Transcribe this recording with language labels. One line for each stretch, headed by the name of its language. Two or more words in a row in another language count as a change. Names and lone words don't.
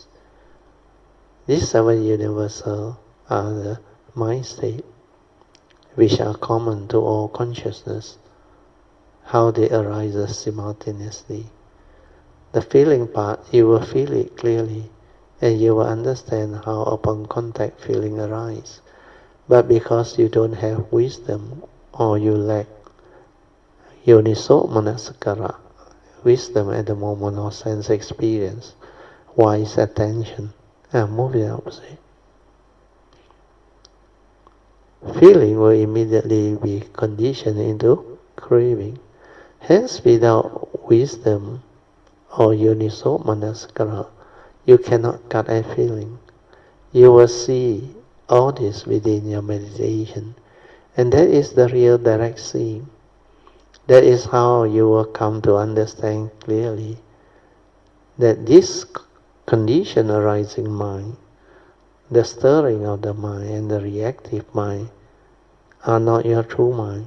English: These seven universals are the mind state, which are common to all consciousness, how they arise simultaneously. The feeling part, you will feel it clearly, and you will understand how upon contact feeling arises. But because you don't have wisdom, or you lack
Pali: yoniso manasikara,
English: wisdom at the moment of sense experience, wise attention, and move it opposite. Feeling will immediately be conditioned into craving. Hence, without wisdom or
Pali: yoniso manasikara,
English: you cannot cut a feeling. You will see all this within your meditation, and that is the real direct seeing. That is how you will come to understand clearly that this condition arising mind, the stirring of the mind and the reactive mind, are not your true mind.